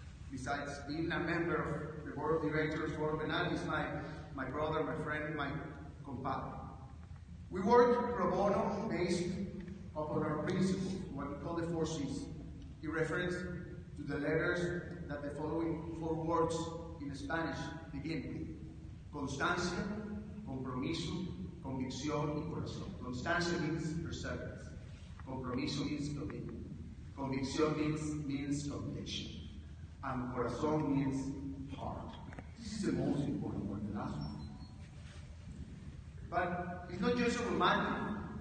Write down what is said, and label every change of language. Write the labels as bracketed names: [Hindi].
[English] Besides being a member of the board of directors for Penal, he's my brother, my friend, my compadre. We work pro bono based upon our principles, what we call the 4 C's, in reference to the letters that the following 4 words in Spanish begin with. [Spanish] Constancia, compromiso, convicción, y corazón. [English] Constancia means perseverance. Compromiso means commitment. Convicción means conviction. And corazón means heart. This is the most important one, the last one. But it's not just romantic.